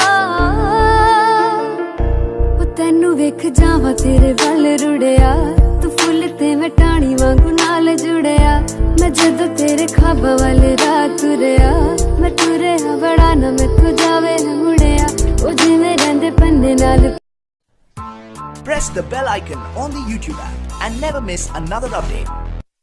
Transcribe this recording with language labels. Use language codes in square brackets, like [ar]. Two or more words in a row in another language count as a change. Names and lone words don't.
[pa] ਓ ਤੈਨੂੰ ਵੇਖ ਜਾਵਾਂ ਤੇਰੇ ਵੱਲ ਰੁੜ੍ਹਿਆ, ਤੂੰ ਫੁੱਲ ਤੇ ਮੈਂ ਟਾਹਣੀ ਵਾਂਗੂ ਨਾਲ ਜੁੜਿਆ। ਮੈਂ ਜਦੋਂ ਤੇਰੇ ਖ਼ਾਬਾਂ ਵੱਲ ਰਾਤ ਤੁਰਿਆ, ਮੈਂ ਤੁਰਿਆ ਬੜਾ ਨਾ ਮੈਥੋਂ ਜਾਵੇ ਨਾ ਮੁੜਿਆ। ਓ ਜਿਵੇਂ ਰਹਿੰਦੇ ਪੰਨੇ ਨਾਲ। [en] Press the bell icon on the YouTube app and never miss another update.